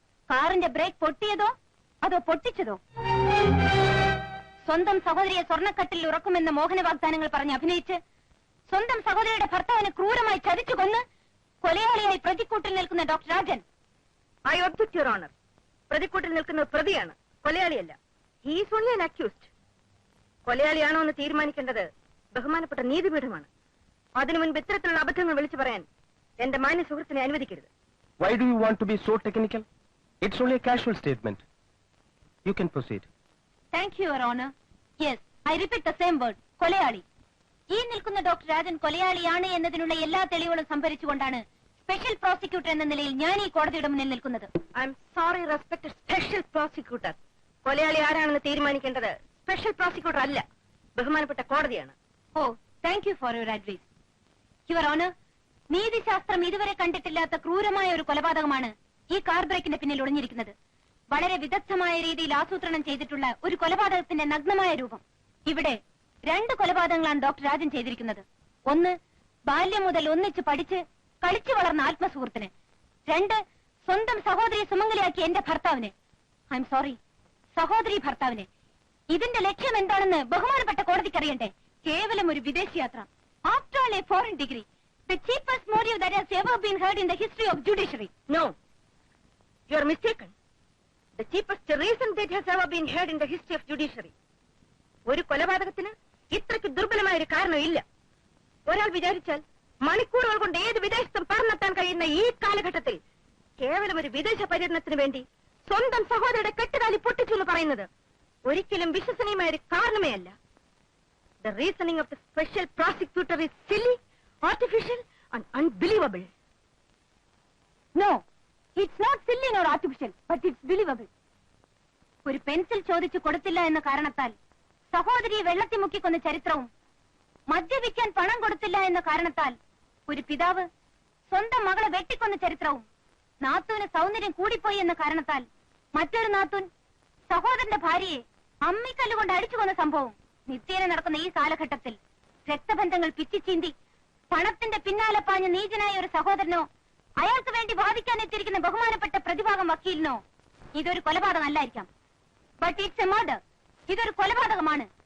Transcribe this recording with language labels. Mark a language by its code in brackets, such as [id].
[ml] കാറിന്റെ ബ്രേക്ക് പൊട്ടിയതോ അതോ പൊട്ടിച്ചതോ? സ്വന്തം സഹോദരിയെ സ്വർണ്ണക്കട്ടിൽ ഉറക്കുമെന്ന മോഹന വാഗ്ദാനങ്ങൾ പറഞ്ഞ് അഭിനയിച്ച് സ്വന്തം സഹോദരിയുടെ ഭർത്താവിനെ ക്രൂരമായി ചതിച്ചു കൊന്ന് കൊലയാളിയായി പ്രതിക്കൂട്ടിൽ നിൽക്കുന്ന doctor Rajan. [en] I object your honour. [ml] പ്രതിക്കൂട്ടിൽ നിൽക്കുന്നത് പ്രതിയാണ്, കൊലയാളിയല്ല. [en] He's only an accused. [ml] കൊലയാളിയാണോ എന്ന് തീരുമാനിക്കേണ്ടത് ബഹുമാനപ്പെട്ട നീതിപീഠമാണ്. അതിനു മുൻപ് ഇത്തരത്തിലുള്ള അബദ്ധങ്ങൾ വിളിച്ചു പറയാൻ എന്റെ മാന്യ സുഹൃത്തിനെ അനുവദിക്കരുത്. [en] Why do you want to be so technical? It's only a casual statement. You can proceed. Thank you, your honour. Yes, I repeat the same word, കൊലയാളി. [ml] ഈ നിൽക്കുന്ന ഡോക്ടർ രാജൻ കൊലയാളിയാണ് എന്നതിനുള്ള എല്ലാ തെളിവുകളും സംഭരിച്ചുകൊണ്ടാണ് സ്പെഷ്യൽ പ്രോസിക്യൂട്ടർ എന്ന നിലയിൽ ഞാൻ ഈ കോടതിയുടെ മുന്നിൽ നിൽക്കുന്നത്. [en] I'm sorry respected special prosecutor. [ml] കൊലയാളി ആരാണെന്ന് തീരുമാനിക്കേണ്ടത് സ്പെഷ്യൽ പ്രോസിക്യൂട്ടർ അല്ല, ബഹുമാനപ്പെട്ട കോടതിയാണ്. [en] Oh, thank you for your advice. [ml] Your honour, നീതിശാസ്ത്രം ഇതുവരെ കണ്ടിട്ടില്ലാത്ത ക്രൂരമായ ഒരു കൊലപാതകമാണ് ഈ കാർ ബ്രേക്കിന്റെ പിന്നിൽ ഒളിഞ്ഞിരിക്കുന്നത്. വളരെ വിദഗ്ധമായ രീതിയിൽ ആസൂത്രണം ചെയ്തിട്ടുള്ള ഒരു കൊലപാതകത്തിന്റെ നഗ്നമായ രൂപം. ഇവിടെ 2 കൊലപാതകങ്ങളാണ് ഡോക്ടർ രാജൻ ചെയ്തിരിക്കുന്നത്. ഒന്ന്, ബാല്യം മുതൽ ഒന്നിച്ച് പഠിച്ച് കളിച്ചു വളർന്ന ആത്മസുഹൃത്തിന്. 2, സ്വന്തം സഹോദരി സുമംഗലിയാക്കിയ എന്റെ ഭർത്താവിന്. [en] I'm sorry, [ml] സഹോദരി ഭർത്താവിന്. ഇതിന്റെ ലക്ഷ്യം എന്താണെന്ന് ബഹുമാനപ്പെട്ട കോടതിക്ക് അറിയണ്ടേ? കേവലം ഒരു വിദേശയാത്ര. [en] After all a foreign degree. The cheapest motive that has ever been heard in the history of judiciary. No, you are mistaken. The cheapest reason that has ever been heard in the history of judiciary. [ml] ഒരു കൊലപാതകത്തിന് ഇത്രയ്ക്ക് ദുർബലമായ ഒരു കാരണം ഇല്ല. ഒരാൾ വിചാരിച്ചാൽ മണിക്കൂറുകൾ കൊണ്ട് ഏത് വിദേശത്തും പറന്നെത്താൻ കഴിയുന്ന ഈ കാലഘട്ടത്തിൽ കേവലം ഒരു വിദേശ പര്യടനത്തിന് വേണ്ടി സ്വന്തം സഹോദരിയുടെ കെട്ടുകാലി പൊട്ടിച്ചു എന്ന് പറയുന്നത് ഒരിക്കലും വിശ്വസനീയമായ ഒരു കാരണമേ അല്ല. [en] The reasoning of the special prosecutor is silly, artificial and unbelievable. No, it's not silly nor artificial, but it's believable. [ml] ഒരു പെൻസിൽ ചോദിച്ചു കൊടുത്തില്ല എന്ന കാരണത്താൽ സഹോദരിയെ വെള്ളത്തിൽ മുക്കിക്കൊന്ന ചരിത്രവും, മദ്യപിക്കാൻ പണം കൊടുത്തില്ല എന്ന കാരണത്താൽ ഒരു പിതാവ് സ്വന്തം മകളെ വെട്ടിക്കൊന്ന ചരിത്രവും, നാത്തൂന് സൗന്ദര്യം കൂടിപ്പോയി എന്ന കാരണത്താൽ മറ്റൊരു നാത്തൂൻ സഹോദരന്റെ ഭാര്യയെ അമ്മിക്കല്ലുകൊണ്ട് അടിച്ചു കൊന്ന സംഭവം നിത്യേന നടക്കുന്ന ഈ കാലഘട്ടത്തിൽ രക്തബന്ധങ്ങൾ പിച്ചിച്ചീന്തി പണത്തിന്റെ പിന്നാലെ പാഞ്ഞ നീചനായ ഒരു സഹോദരനോ അയാൾക്ക് വേണ്ടി വാദിക്കാൻ എത്തിയിരിക്കുന്ന ബഹുമാനപ്പെട്ട പ്രതിഭാഗം വക്കീലിനോ ഇതൊരു കൊലപാതകമല്ലായിരിക്കാം. [en] But it's a murder. [ml] ഇതൊരു കൊലപാതകമാണ്.